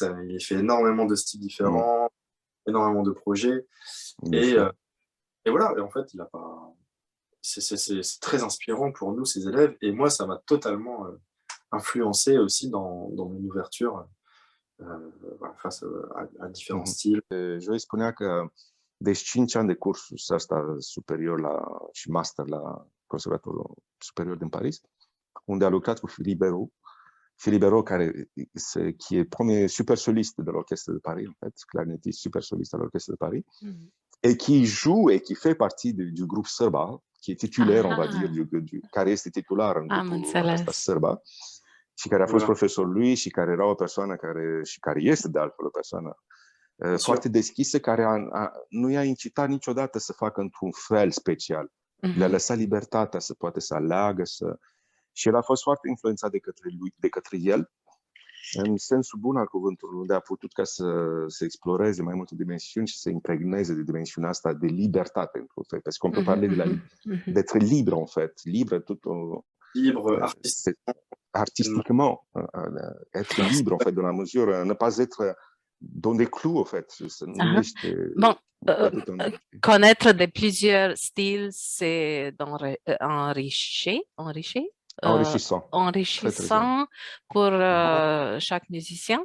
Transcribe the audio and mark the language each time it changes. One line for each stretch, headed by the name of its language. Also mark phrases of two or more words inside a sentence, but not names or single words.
French: Il fait énormément de styles différents, énormément de projets. Et voilà, et en fait, c'est très inspirant pour nous, ces élèves. Et moi, ça m'a totalement influencé aussi dans mon ouverture face à différents styles.
Romanian: Joël spunea că deci 5 ani de cursus ăsta superior și master la Conservatorul Superior din Paris, unde a lucrat cu Philippe Béraud.
French: Philippe Béraud, qui est premier super soliste de l'Orchestre de Paris, en fait, clarinettiste super soliste à l'Orchestre de Paris, et qui joue et qui fait partie du groupe Sârba, qui est titulaire, on va dire,
Romanian: care este titular în grupul ăsta Sârba, și care a fost profesorul lui și care era o persoană care este de altfel o persoană foarte deschisă, care nu i-a incitat niciodată să facă într-un fel special. Le-a lăsat libertatea să poate să aleagă, și el a fost foarte influențat de către el, în sensul bun al cuvântului, unde a putut ca să exploreze mai multe dimensiuni și să impregneze de dimensiunea asta de libertate, într-un fel.
French: Parce qu'on peut parler d'être libre, en fait. Libre, libre artistiquement. Être libre, en fait, dans la mesure, ne pas être dans des clous, en fait. Bon, connaître de plusieurs styles, c'est enrichissant, enrichissant pour chaque musicien.